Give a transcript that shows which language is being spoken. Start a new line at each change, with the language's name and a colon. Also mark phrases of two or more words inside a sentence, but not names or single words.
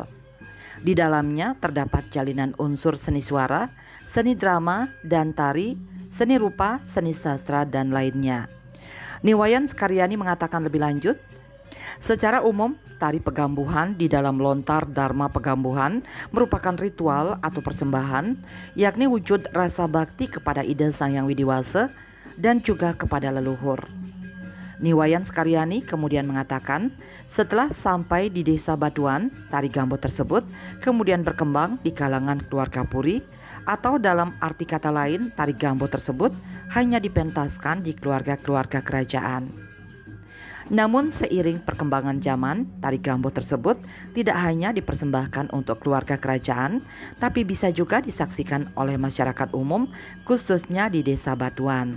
Indonesian: Di dalamnya terdapat jalinan unsur seni suara, seni drama dan tari, seni rupa, seni sastra, dan lainnya. Niwayan Sekaryani mengatakan lebih lanjut, secara umum, tari pegambuhan di dalam lontar Dharma Pegambuhan merupakan ritual atau persembahan, yakni wujud rasa bakti kepada Ida Sang Yang Widiwasa dan juga kepada leluhur. Niwayan Sekaryani kemudian mengatakan, setelah sampai di Desa Batuan, tari Gambuh tersebut kemudian berkembang di kalangan keluarga Puri, atau dalam arti kata lain, tari Gambuh tersebut hanya dipentaskan di keluarga-keluarga kerajaan. Namun seiring perkembangan zaman, tari Gambuh tersebut tidak hanya dipersembahkan untuk keluarga kerajaan, tapi bisa juga disaksikan oleh masyarakat umum, khususnya di Desa Batuan.